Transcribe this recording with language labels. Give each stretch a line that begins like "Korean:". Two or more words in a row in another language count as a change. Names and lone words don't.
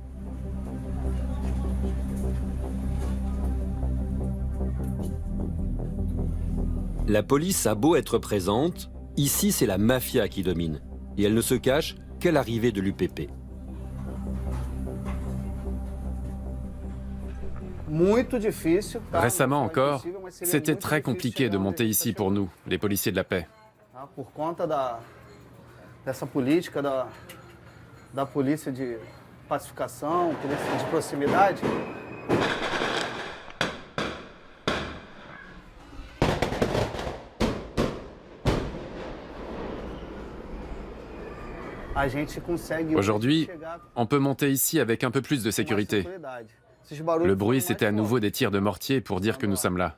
French: La police a beau être présente, ici c'est la mafia qui domine, et elle ne se cache qu'à l'arrivée de l'UPP. Récemment encore, c'était très compliqué de monter ici pour nous, les policiers de la paix.
Portuguese: Dessa política da polícia de pacificação, polícia de proximidade.
French: Aujourd'hui, on peut monter ici avec un peu plus de sécurité. Le bruit, c'était à nouveau des tirs de mortier pour dire que nous sommes là.